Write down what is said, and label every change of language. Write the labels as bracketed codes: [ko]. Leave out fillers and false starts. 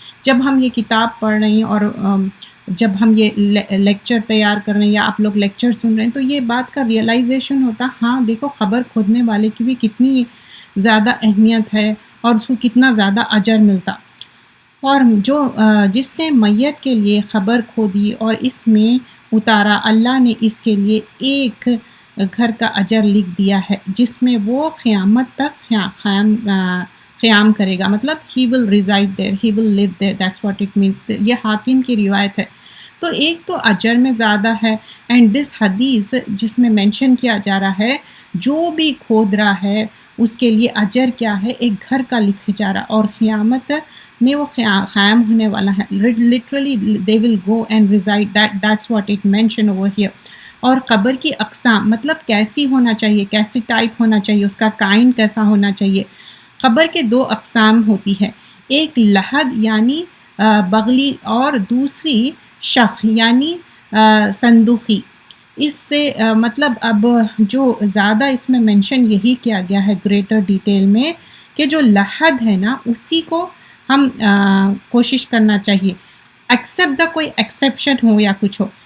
[ur] جب ہم یہ کتاب پڑھ رہے ہیں اور جب ہم یہ لیکچر تیار کر رہے ہیں یا آپ لوگ لیکچر سن رہے ہیں، تو یہ بات کا ریئلائزیشن ہوتا، ہاں دیکھو قبر کھودنے والے کی بھی کتنی زیادہ اہمیت ہے اور اس کو کتنا زیادہ اجر ملتا. اور جس نے میت کے لیے قبر کھودی اور اس میں اتارا، اللہ نے اس کے لیے ایک گھر کا اجر لکھ دیا ہے جس میں وہ قیامت تک قیام کرے گا. [en] مطلب he will reside there, he will live there, that's what it means. [ur] یہ حاکم کی روایت ہے. تو ایک تو اجر میں زیادہ ہے، اینڈ دس حدیث جس میں مینشن کیا جا رہا ہے جو بھی کھود رہا ہے اس کے لیے اجر کیا ہے؟ ایک گھر کا لکھا جا رہا، اور قیامت میں وہ قائم ہونے والا ہے. [en] literally they will go and reside, that's what it mentioned over here. [ur] اور قبر کی اقسام، مطلب کیسی ہونا چاہیے، کیسی ٹائپ ہونا چاہیے، اس کا کائنڈ کیسا ہونا چاہیے. قبر کے 2 اقسام ہوتی ہے، ایک لحد یعنی بغلی، اور دوسری شق یعنی صندوقی. اس سے مطلب اب جو زیادہ اس میں مینشن یہی کیا گیا ہے گریٹر ڈیٹیل میں کہ جو لحد ہے نا اسی کو ہم کوشش کرنا چاہیے، ایکسیپٹ دا کوئی ایکسیپشن ہو یا کچھ ہو.